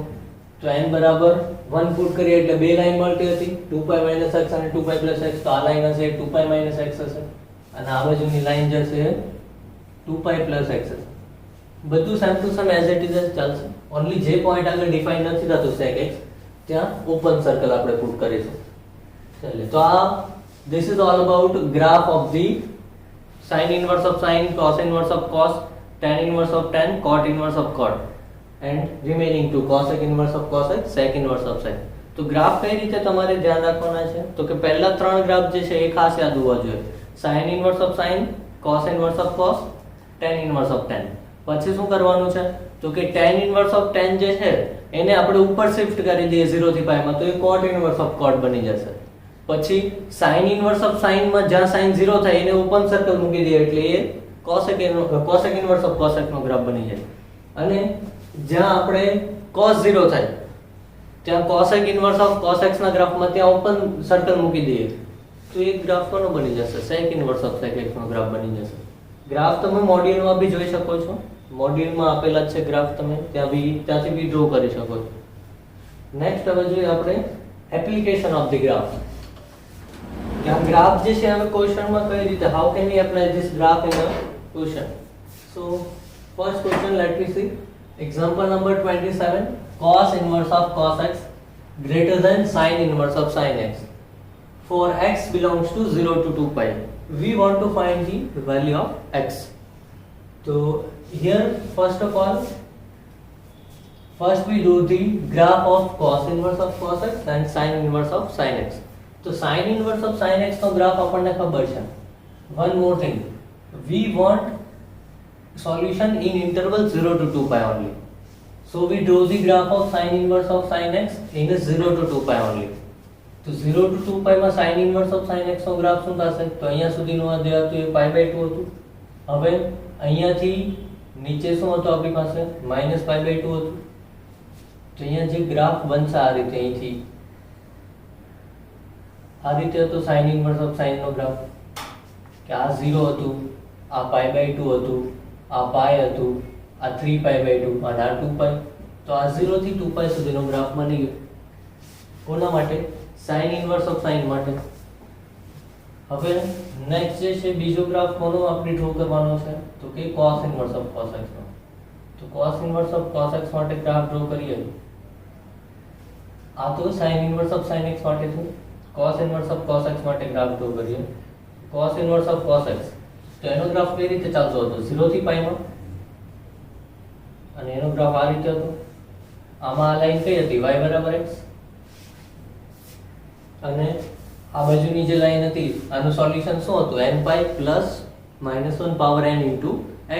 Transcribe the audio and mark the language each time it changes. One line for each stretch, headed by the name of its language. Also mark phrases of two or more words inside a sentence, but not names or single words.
Gujarati: તો n બરાબર 1 પુટ કરીએ એટલે બે લાઈન મળતી હતી 2 pi x અને 2 pi x. તો આ લાઈન હશે 2 pi x હશે અને આ બાજુની લાઈન જે છે 2 pi x હશે. બધું
English: same to same as it is
Gujarati: ચાલશે. ઓન્લી જે પોઈન્ટ આગળ ડિફાઇન નથી થતું sec x ત્યાં
English: open circle
Gujarati: આપણે પુટ કરીશું. ચાલે તો આ
English: this is all about graph of the sin inverse of sin, cos inverse of cos, tan inverse of tan, cot inverse of cot and remaining two cosec inverse of cosec, sec inverse of sec.
Gujarati: તો ગ્રાફ કઈ રીતે તમારે ધ્યાન રાખવાના છે તો કે પહેલા ત્રણ ગ્રાફ જે છે એ ખાસ યાદ હોવા જોઈએ.
English: sin inverse of sin, cos inverse of cos, tan inverse of tan.
Gujarati: પછી શું કરવાનું છે તો કે
English: tan inverse of tan
Gujarati: જે છે એને આપણે ઉપર શિફ્ટ કરી દઈએ 0 થી pi માં તો એ
English: cot inverse of cot
Gujarati: બની જશે. પછી
English: sin inverse of sin
Gujarati: માં જ્યાં sin 0 થાય એને
English: open circle
Gujarati: મૂકી દઈએ એટલે એ
English: cosec inverse of cosec
Gujarati: નો ગ્રાફ બની જાય. અને જ્યાં આપણે cos 0 થાય ત્યાં
English: cosec inverse of cosec
Gujarati: ના ગ્રાફમાં ત્યાં
English: open circle
Gujarati: મૂકી દઈએ તો એક ગ્રાફ કોનો બની જશે
English: sec inverse of sec x
Gujarati: નો ગ્રાફ બની જશે. ગ્રાફ તમે મોડ્યુલમાં બી જોઈ શકો છો, મોડ્યુલમાં આપેલા છે ગ્રાફ, તમે ત્યાંથી બી ડ્રો કરી શકો છો. નેક્સ્ટ હવે જોઈએ આપણે
English: application of the graph.
Gujarati: આ ગ્રાફ જે છે હવે ક્વેશ્ચનમાં કઈ રીતે
English: how can we apply this graph in a question. So first question let me see example number 27 cos inverse of cos x greater than sin inverse of sin x for x belongs to 0 to 2 pi. We want to find the value of x. So here first we do the graph of cos inverse of cos x and sin inverse of sin x. So sin inverse of sin x
Gujarati: નો ગ્રાફ આપણને ખબર છે.
English: One more thing, we want solution in interval 0 to 2 pi only. So we draw the graph of sin inverse of sin x in a 0 to 2 pi only.
Gujarati: તો 0 to 2 pi માં
English: sin inverse of sin x
Gujarati: નો ગ્રાફ શું થશે તો અહીંયા સુધીનું આ જે હતું એ pi/2 હતું. હવે અહીંયાથી નીચે શું હતું આપણી પાસે -pi/2 હતું. તો અહીંયા જે ગ્રાફ બનશે આ રીતે અહીંથી આ રીતે હતો
English: sin inverse of sin
Gujarati: નો ગ્રાફ કે આ 0 હતું, આ pi/2 હતું, આ pi હતું, આ 3pi/2 અને આ 2 pi. તો આ 0 થી 2 pi સુધીનો ગ્રાફ બની ગયો. કોના માટે
English: sin inverse of sin
Gujarati: માટે. હવે નેક્સ્ટ જે છે બીજો ગ્રાફ કોનો આપણે ડ્રો કરવાનો છે તો કે
English: cos inverse of cos x
Gujarati: નો. તો
English: cos inverse of cos x
Gujarati: માટે ગ્રાફ ડ્રો કરીએ. આ તો
English: sin inverse of sin x
Gujarati: માટે છે.
English: cos inverse of cos x
Gujarati: માટે ગ્રાફ ડ્રો કરીએ.
English: cos inverse of cos x
Gujarati: તો એનો ગ્રાફ કઈ રીતે ચાલતો હતો 0 થી pi માં અને એનો ગ્રાફ આ રીતે હતો. આમાં આ લાઈન કઈ હતી y બરાબર x અને આ બાજુની જે લાઈન હતી આનું સોલ્યુશન શું હતું
English: n pi plus -1
Gujarati: પાવર
English: n into x.